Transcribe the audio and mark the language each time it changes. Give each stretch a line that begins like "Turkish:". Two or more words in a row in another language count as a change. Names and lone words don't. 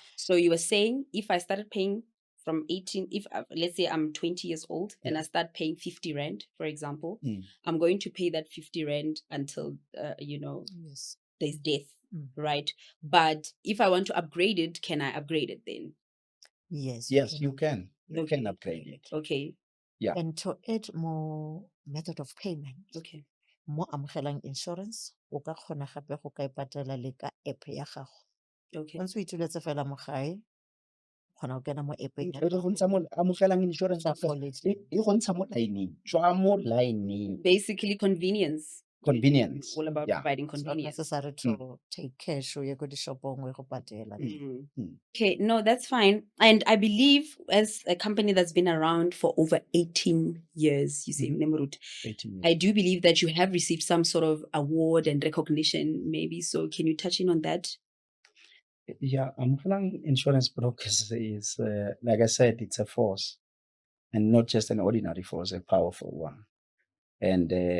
English: So you were saying, if I started paying from 18, if let's say I'm 20 years old and I start paying 50 rand, for example, I'm going to pay that 50 rand until Yes. there's death, right? But if I want to upgrade it, can I upgrade it then? Yes. Yes, you can. You Okay. can upgrade it. Okay. Yeah. And to add more method of payment, Okay.
Tswana: mo Amkhalang Insurance, o ka kgona gape go ka e patela le ka app ya gago.
English: Okay.
Tswana: Once o ituletse fela mo gae, o kgona go kena mo app-eng ya E re go ntsha mo Amogelang Insurance Sa
English: Brokers, policy.
Tswana: e go ntsha mo line-eng, tswa mo line-eng.
English: Basically, convenience. Convenience. All about Yeah. providing It's not convenience. necessary to take cash
Tswana: o ye ko di-shop-ong o ye go patela.
English: Okay, no, that's fine. And I believe, as a company that's been around for over 18 years, you say, Nemrut, 18 years. I do believe that you have received some sort of award and recognition, maybe. So can you touch in on that? Yeah, Amogelang Insurance Brokers is, like I said, it's a force, and not just an ordinary force, a powerful one.